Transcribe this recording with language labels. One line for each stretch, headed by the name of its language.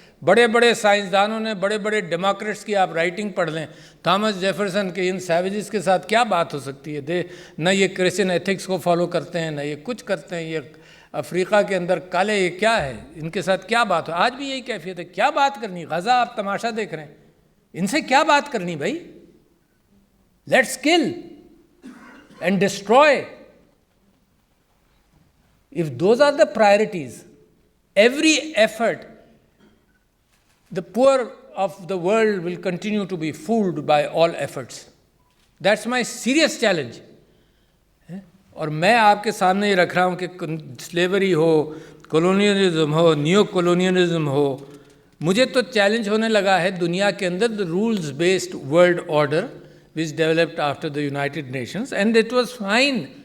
Urdu: بڑے بڑے سائنسدانوں نے, بڑے بڑے ڈیموکریٹس کی آپ رائٹنگ پڑھ لیں, تھامس جیفرسن کے, ان سیویجز کے ساتھ کیا بات ہو سکتی ہے؟ نہ یہ کرسچن ایتھکس کو فالو کرتے ہیں, نہ یہ کچھ کرتے ہیں, یہ افریقہ کے اندر کالے، یہ کیا ہے، ان کے ساتھ کیا بات ہو. آج بھی یہی کیفیت ہے. کیا بات کرنی؟ غزہ آپ تماشا دیکھ رہے ہیں، ان سے کیا بات کرنی بھائی؟
English: Let's kill and destroy. If those are the priorities, every effort, the poor of the world will continue to be fooled by all efforts. That's my serious challenge.
Urdu: اور میں آپ کے سامنے یہ رکھ رہا ہوں کہ سلیوری ہو، کولونیلزم ہو، نیو کولونیلزم ہو، مجھے تو چیلنج ہونے لگا ہے دنیا کے اندر
English: the rules based world order which developed after the United Nations, and it was fine.